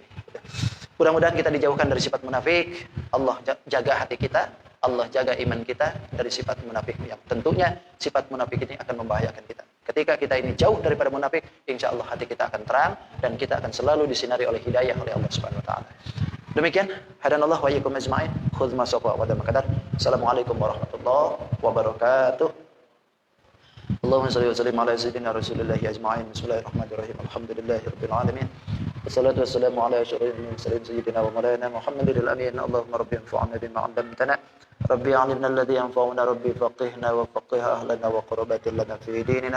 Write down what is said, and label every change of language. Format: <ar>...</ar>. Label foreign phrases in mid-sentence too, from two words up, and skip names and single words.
<id>Mudah-mudahan kita dijauhkan dari sifat munafik. Allah jaga hati kita, Allah jaga iman kita dari sifat munafik yang tentunya sifat munafik ini akan membahayakan kita. Ketika kita ini jauh daripada munafik,</id> <ar>إن شاء الله</ar> <id>hati kita akan terang dan kita akan selalu disinari oleh hidayah oleh Allah</id> <ar>سبحانه وتعالى.</ar> <id>Demikian,</id> <ar>هدانا الله وإياكم أجمعين. خذ ما سقى ودام قدر. السلام عليكم ورحمة الله وبركاته. اللهم صل وسلم على سيدنا رسول الله أجمعين. بسم الله الرحمن الرحيم. الحمد لله رب العالمين. والصلاة والسلام على أشرف المرسلين سيدنا ومولانا محمد الأمين. اللهم رب انفعنا بما علمتنا. رب علمنا الذي ينفعنا، رب فقهنا وفقه أهلنا وقربة لنا في ديننا.</ar>